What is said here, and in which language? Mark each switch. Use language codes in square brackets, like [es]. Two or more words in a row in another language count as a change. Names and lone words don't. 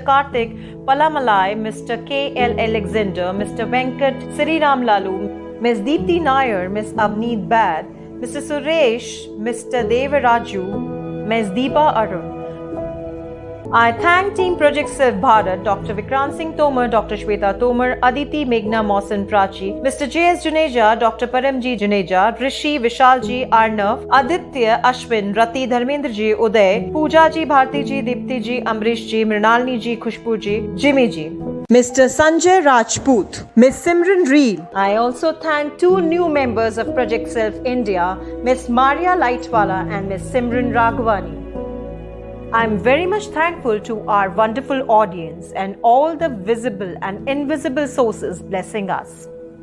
[en] Karthik Palamalai, Mr. K.L. Alexander, Mr. Venkat Sriram Lalu, Ms. Deepthi Nair, Ms. Avneet Bad, Mr. Suresh, Mr. Devaraju, Ms. Deepa Arun. I thank Team Project Self Bharat, Dr. Vikrant Singh Tomar, Dr. Shweta Tomar, Aditi Meghna Mohsen Prachi, Mr. J.S. Juneja, Dr. Paramji Juneja, Rishi Vishalji Arnav, Aditya Ashwin, Rati Dharmendra Ji Uday, Pooja Ji, Bharti Ji, Dipti Ji, Amrish Ji, Mrinalini Ji, Khushbu Ji, Jimmy Ji. Mr. Sanjay Rajput, Ms. Simran Reel. I also thank two new members of Project Self India, Ms. Maria Lightwala and Ms. Simran Raghavani. I am very much thankful to our wonderful audience and all the visible and invisible sources blessing us.